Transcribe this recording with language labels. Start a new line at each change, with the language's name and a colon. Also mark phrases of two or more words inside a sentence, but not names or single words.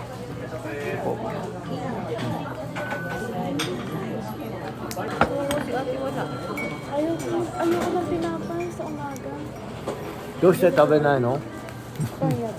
Filipino: Ayoko na pinapay sa umaga.
Japanese: どうして食べないの?
Filipino: Kaya ba?